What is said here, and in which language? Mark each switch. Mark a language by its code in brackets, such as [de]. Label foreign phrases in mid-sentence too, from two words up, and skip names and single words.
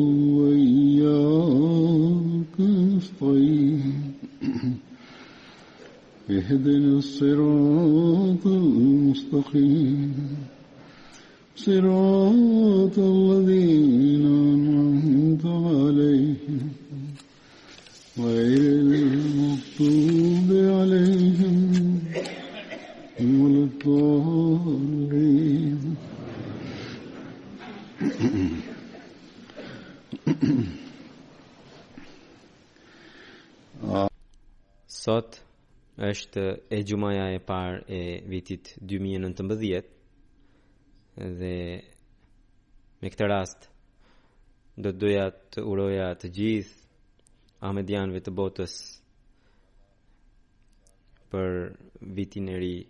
[ar] وإياك نستعين اهدنا الصراط المستقيم صراط الذين أنعمت عليهم غير المغضوب عليهم ولا الضالين. [sq] Sot është e gjumaja e parë e vitit 2019 dhe me këtë rast do të doja të uroja të gjithë ahmedianëve të botës për vitin e ri.